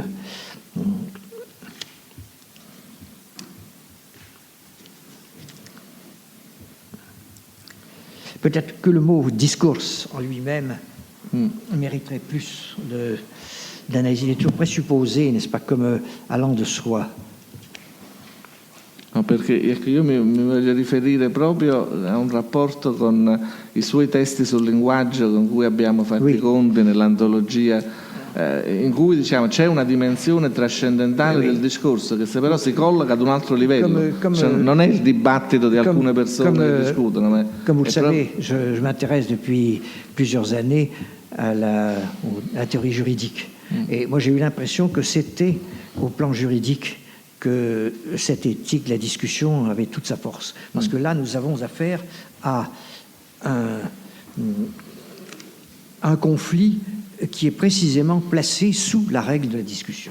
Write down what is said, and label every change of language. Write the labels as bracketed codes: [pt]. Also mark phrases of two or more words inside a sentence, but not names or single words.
[fr] Peut-être que le mot discours en lui-même mériterait plus d'analyse. Il est toujours présupposé, n'est-ce pas, comme allant de soi. [it] No, perché io mi voglio riferire proprio a un rapporto con i suoi testi sul linguaggio con cui abbiamo fatto i conti nell'antologia, in cui diciamo c'è una dimensione trascendentale del discorso che se però si colloca ad un altro livello, non è il dibattito di alcune persone che discutono. Ma [fr] comme vous le savez, je m'intéresse depuis plusieurs années à la théorie juridique. Et moi j'ai eu l'impression que c'était au plan juridique que cette éthique, la discussion avait toute sa force. Parce que là, nous avons affaire à un conflit qui est précisément placé sous la règle de la discussion.